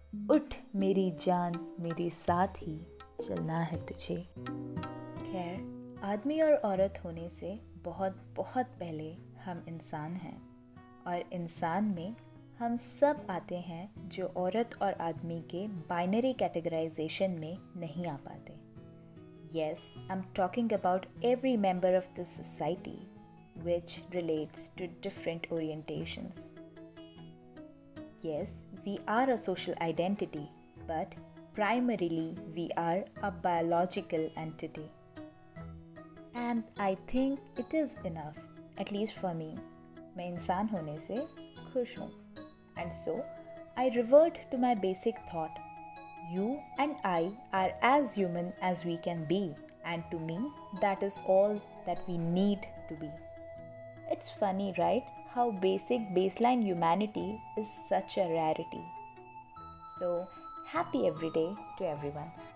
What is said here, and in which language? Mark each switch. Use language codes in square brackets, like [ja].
[hi] उठ मेरी जान, मेरे साथ ही चलना है तुझे। खैर, आदमी और औरत होने से बहुत बहुत पहले हम इंसान हैं, और इंसान में हम सब आते हैं जो औरत और आदमी के बाइनरी कैटेगराइजेशन में नहीं आ पाते। [en] Yes, I'm talking about every member of the society which relates to different orientations. Yes, we are a social identity, but primarily we are a biological entity. And I think it is enough, at least for me. [hi] मैं इंसान होने से खुश हूँ. [en] And so, I revert to my basic thought. You and I are as human as we can be, and to me, that is all that we need to be. It's funny, right? How basic baseline humanity is such a rarity. So, happy every day to everyone.